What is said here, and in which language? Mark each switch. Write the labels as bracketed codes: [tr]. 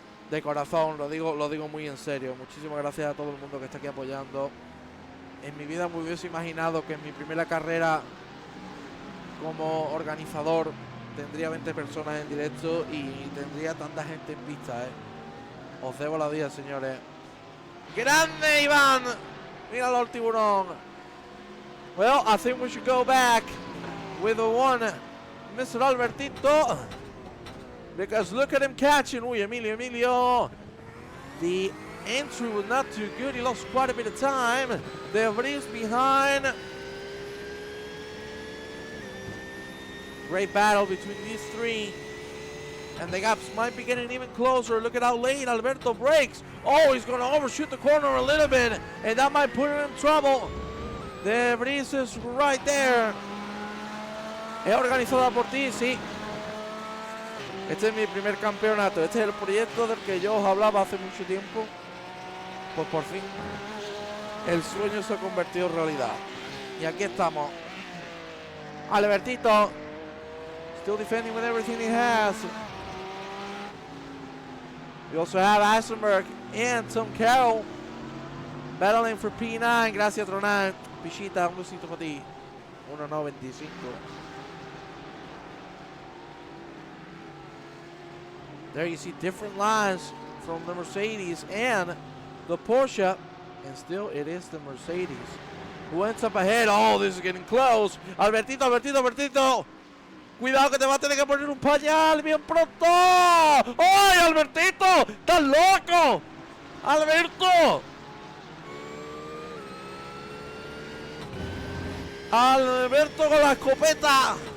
[es] De corazón, lo digo muy en serio. Muchísimas gracias a todo el mundo que está aquí apoyando. En mi vida me hubiese imaginado que en mi primera carrera como organizador tendría 20 personas en directo y tendría tanta gente en pista, Os debo la vida, señores. ¡Grande, Iván! Míralo al tiburón. [en] Well, I think we should go back with the one, Mr. Albertito. Because look at him catching. Uy, Emilio. The entry was not too good. He lost quite a bit of time. De Vries behind. Great battle between these three. And the gaps might be getting even closer. Look at how late Alberto brakes. Oh, he's going to overshoot the corner a little bit. And that might put him in trouble. De Vries is right there. [es] Es organizada por ti, sí. Este es mi primer campeonato. Este es el proyecto del que yo os hablaba hace mucho tiempo. Pues por fin el sueño se ha convertido en realidad. Y aquí estamos. [en] Albertito still defending with everything he has. We also have Eisenberg and Tom Carroll battling for P9. [es] Gracias, Ronan. Pichita, un besito para ti. 1.95. [en] There you see different lines from the Mercedes and the Porsche. And still it is the Mercedes who ends up ahead. Oh, this is getting close. Albertito. [es] Cuidado que te va a tener que poner un pañal bien pronto. ¡Ay, Albertito! ¡Estás loco! ¡Alberto! Alberto con la escopeta.